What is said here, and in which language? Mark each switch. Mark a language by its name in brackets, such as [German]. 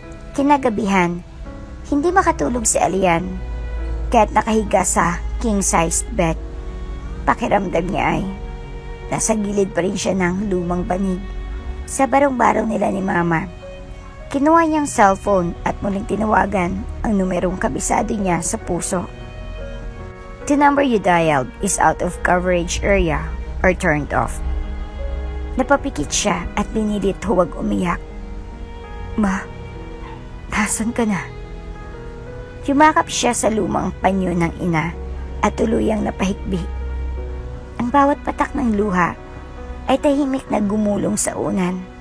[Filipino] Kinagabihan, hindi makatulog si Elian kahit nakahiga sa king-sized bed. Pakiramdam niya ay nasa gilid pa rin siya ng lumang banig sa barong-barong nila ni Mama. Kinuha niyang cellphone at muling tinawagan ang numerong kabisado niya sa puso. [English] "The number you dialed is out of coverage area or turned off." [Filipino] Napapikit siya at pinilit huwag umiyak. "Ma, nasan ka na?" Yumakap siya sa lumang panyo ng ina at tuluyang napahikbi. Ang bawat patak ng luha ay tahimik na gumulong sa unan.